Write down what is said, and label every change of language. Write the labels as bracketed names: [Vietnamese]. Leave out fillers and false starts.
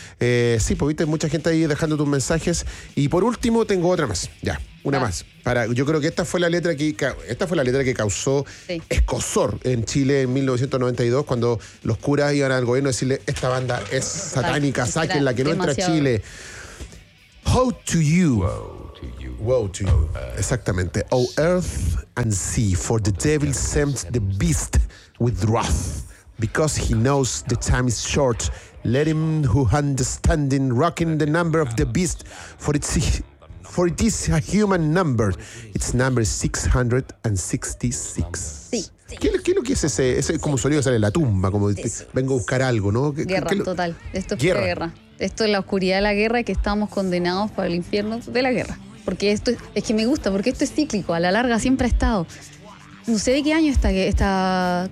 [Spanish] Sí, pues viste, mucha gente ahí dejando tus mensajes. Y por último, tengo otra más, ya, una más. Yo creo que esta fue la letra que causó escozor en Chile en 1992, cuando los curas iban al gobierno a decirle, esta banda es satánica, sáquenla, que no entra a Chile. [English] How to you. Woe to you. [Spanish] Exactamente. [English] O earth and sea, for the devil sent the beast with wrath, because he knows the time is short. Let him who understanding reckon the number of the beast, for it is a human number. Its number is 666. [Spanish] Sí. ¿Qué es lo que es ese? Es como sonido sale de la tumba, como vengo a buscar algo, ¿no? Guerra, total. Esto es guerra. Esto es la oscuridad de la guerra, que estamos condenados para el infierno de la guerra. Porque esto es que me gusta, porque esto es cíclico. A la larga siempre ha estado. No sé de qué año está...